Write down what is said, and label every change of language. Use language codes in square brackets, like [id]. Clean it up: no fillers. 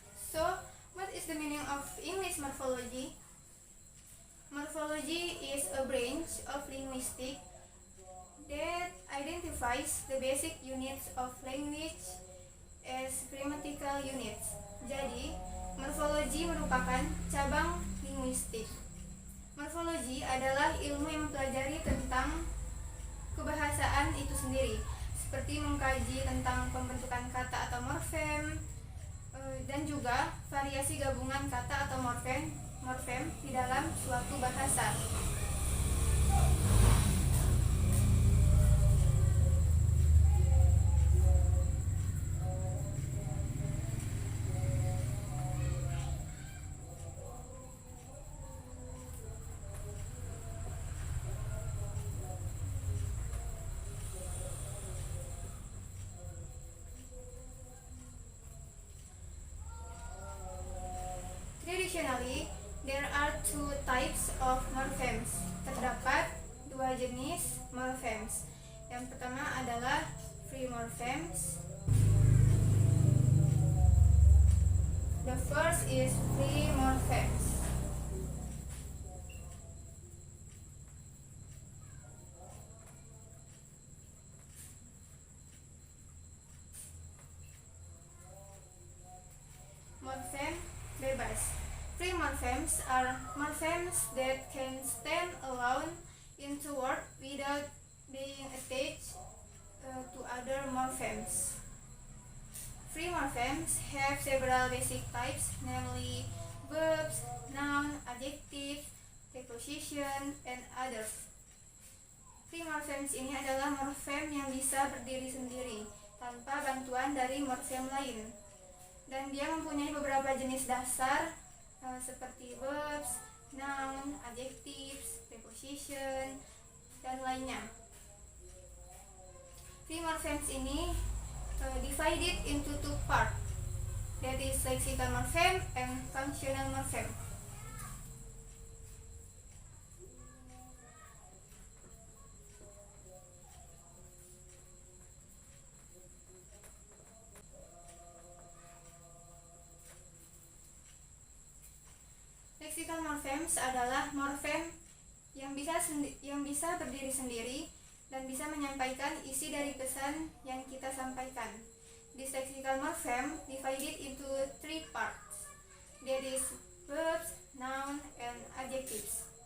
[en] So, what is the meaning of English morphology? Morphology is a branch of linguistics that identifies the basic units of language as grammatical units. [id] Jadi, morfologi merupakan cabang linguistik. Morfologi adalah ilmu yang mempelajari tentang kebahasaan itu sendiri, seperti mengkaji tentang pembentukan kata atau morfem, dan juga variasi gabungan kata atau morfem di dalam suatu bahasa. [en] Traditionally, there are two types of morphemes. [id] Terdapat dua jenis morphemes. Yang pertama adalah free morphemes. [en] The first is free morphemes. [id] Morphem bebas. [en] Free morphemes are morphemes that can stand alone into word without being attached to other morphemes. Free morphemes have several basic types, namely verbs, noun, adjective, preposition, and others. [id] Free morphemes ini adalah morfem yang bisa berdiri sendiri tanpa bantuan dari morfem lain, dan dia mempunyai beberapa jenis dasar seperti verbs, noun, adjectives, preposition, dan lainnya. [en] Free morphemes ini divided into two parts, that is lexical morphem and functional morphem. [id] Lexical morphemes adalah morfem yang bisa berdiri sendiri dan bisa menyampaikan isi dari pesan yang kita sampaikan. [en] This lexical morphem divided into three parts, that is verbs, noun, and adjectives.